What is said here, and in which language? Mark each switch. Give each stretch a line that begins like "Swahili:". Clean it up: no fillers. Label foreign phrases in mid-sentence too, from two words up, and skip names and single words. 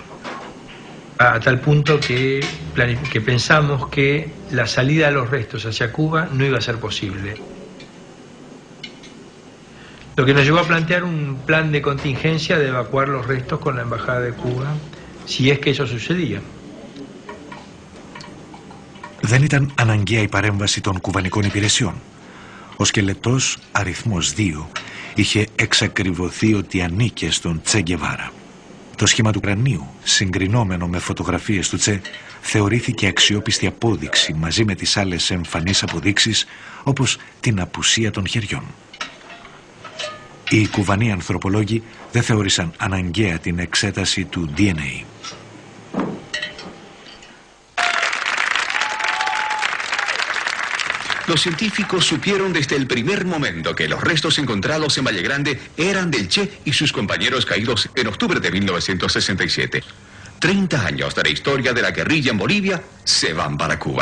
Spanish: A tal punto que pensamos que la salida de los restos hacia Cuba no iba a ser posible. Lo que nos llevó a plantear un plan de contingencia de evacuar los restos con la Embajada de Cuba, si es que eso sucedía.
Greek: Δεν ήταν αναγκαία η παρέμβαση των κουβανικών υπηρεσιών. Ο σκελετός αριθμός 2 είχε εξακριβωθεί ότι ανήκε στον Τσε Γκεβάρα. Το σχήμα του κρανίου, συγκρινόμενο με φωτογραφίες του Τσε, θεωρήθηκε αξιόπιστη απόδειξη μαζί με τις άλλες εμφανείς αποδείξεις, όπως την απουσία των χεριών. Οι κουβανοί ανθρωπολόγοι δεν θεώρησαν αναγκαία την εξέταση του DNA.
Spanish: Los científicos supieron desde el primer momento que los restos encontrados en Valle Grande eran del Che y sus compañeros caídos en octubre de 1967. 30 años de la historia de la guerrilla en Bolivia se van para Cuba.